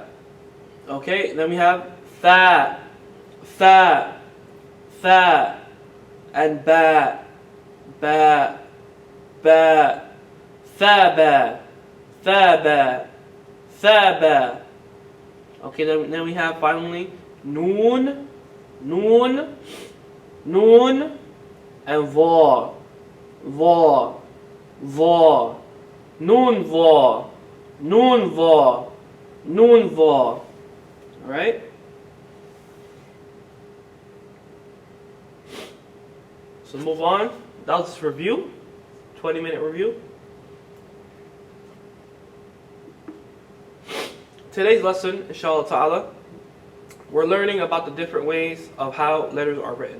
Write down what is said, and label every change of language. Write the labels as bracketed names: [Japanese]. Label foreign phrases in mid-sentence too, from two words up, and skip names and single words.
[English] Okay, then we have tha, tha, tha, and ba, ba, ba, thaba, thaba, thaba. Okay, then we have finally noon, noon, noon, and va, va, va, noon va, noon va, noon va. Alright? So move on. That was review. 20-minute review. Today's lesson, [Arabic] إن شاء الله تعالى, [English] we're learning about the different ways of how letters are written.